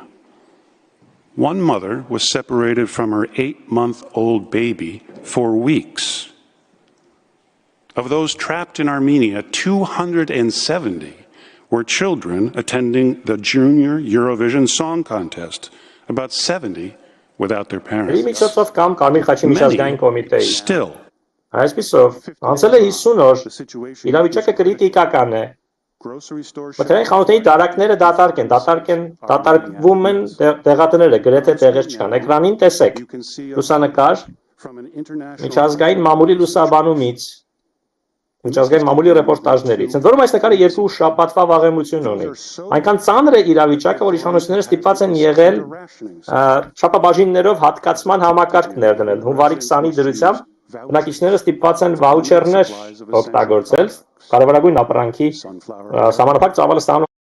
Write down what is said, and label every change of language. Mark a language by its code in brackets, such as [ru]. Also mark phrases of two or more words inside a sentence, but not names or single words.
[en] One mother was separated from her 8-month-old baby for weeks. Of those trapped in Armenia, 270 were children attending the Junior Eurovision Song Contest, about 70 without their parents. Many still. [hy] Այսպիսով, անցել է 50 օր, իրավիճակը կրիտիկական է, մթերային խանութների դարակները դատարկվում են դեղատները, գրեթե տեղեր չկան, էկրանին տեսեք, լուսանկար, միջազգային մամուլի լուսաբանումից, միջազգային մամուլի ռեպորտաժներից, ընդ որում այս նկարը 2 շաբաթվա վաղեմություն ունի, այնքան ծանր է իրավիճակը, որ իշխանությունները ստիպված են եղել չափաբաժիններով հատկացման համակարգներ դնել, հունվարի 20-ի դրությամբ բնակիչները ստիպված են վաուչերներ օգտագործել, կարևորագույն ապրանքի սահմանափակ ծավալը ստանում